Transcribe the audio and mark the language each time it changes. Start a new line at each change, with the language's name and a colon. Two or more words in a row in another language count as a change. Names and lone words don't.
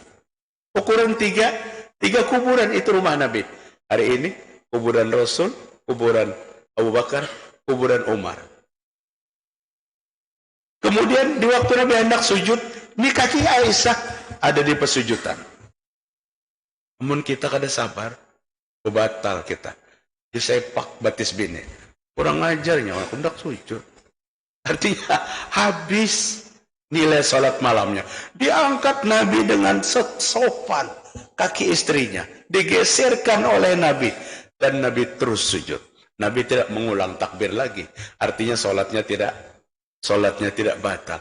Indonesian: Ukuran tiga kuburan itu rumah Nabi. Hari ini kuburan Rasul, kuburan Abu Bakar, kuburan Umar. Kemudian di waktu Nabi hendak sujud, ini kaki Aisyah ada di pesujudan.
Banjar: Namun kita kada sabar, batal kita. Disepak batis bini. Kurang ajarnya, hendak sujud.
Indonesian: Artinya habis nilai sholat malamnya. Diangkat Nabi dengan sopan kaki istrinya. Digeserkan oleh Nabi. Dan Nabi terus sujud. Nabi tidak mengulang takbir lagi. Artinya sholatnya tidak batal.